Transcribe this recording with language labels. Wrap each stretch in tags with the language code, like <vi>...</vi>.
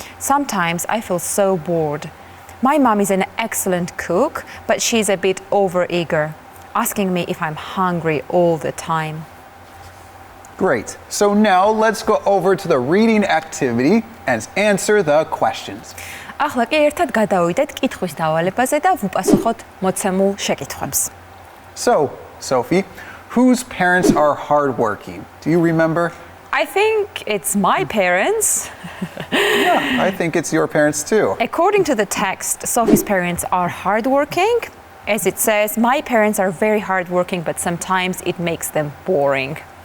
<en>Sometimes I feel so bored. My mom is an excellent cook, but she's a bit overeager, asking me if I'm hungry all the time. Great. So now let's go over to the reading activity and answer the questions.</en> <ka>ახლა კი ერთად გადავიდეთ კითხვის დავალებაზე და ვუპასუხოთ მოცემულ შეკითხვებს.</ka> <en>So, Sophie, whose parents are hardworking? Do you remember? I think it's my parents. Yeah, I think it's your parents too. According to the text, Sophie's parents are hardworking. As it says, my parents are very hardworking, but sometimes it makes them boring.</en>